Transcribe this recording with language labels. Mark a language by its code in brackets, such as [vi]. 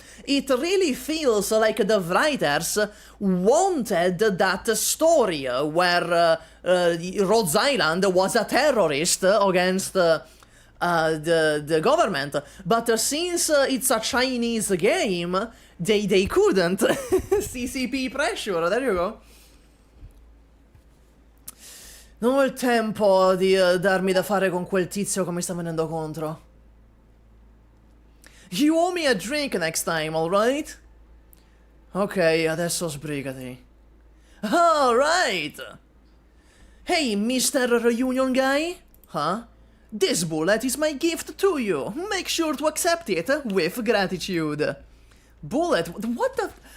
[en] It really feels like the writers wanted that story where Rhodes Island was a terrorist against the government, but since it's a Chinese game, they couldn't. CCP pressure, there you go. [it] Non ho il tempo di darmi da fare con quel tizio che mi sta venendo contro. [en] You owe me a drink next time, alright? [it] Ok, adesso sbrigati. [en] Alright! Hey, Mr. Reunion Guy? Huh? This bullet is my gift to you. Make sure to accept it with gratitude. Bullet? What the...